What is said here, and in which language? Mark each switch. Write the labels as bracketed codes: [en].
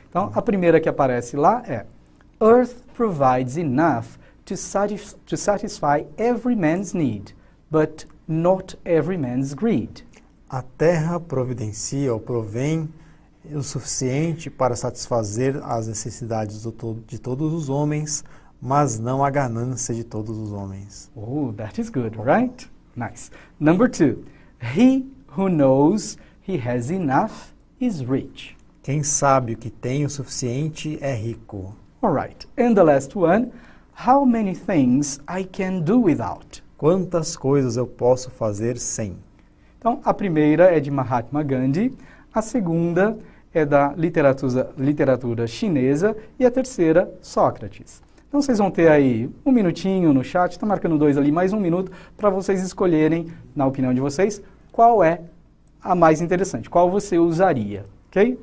[pt] Então, a primeira que aparece lá é [en] Earth provides enough to satisfy every man's need, but not every man's greed. [pt] A terra providencia ou provém o suficiente para satisfazer as necessidades de todos os homens, mas não a ganância de todos os homens. [en] Oh, that is good, right? Nice. Number 2. He who knows he has enough is rich. [pt] Quem sabe o que tem o suficiente é rico. [en] All right. And the last one. How many things I can do without? [pt] Quantas coisas eu posso fazer sem? Então, a primeira é de Mahatma Gandhi, a segunda é da literatura chinesa e a terceira, Sócrates. Então, vocês vão ter aí um minutinho no chat, está marcando 2 ali, mais 1 minuto, para vocês escolherem, na opinião de vocês, qual é a mais interessante, qual você usaria, ok?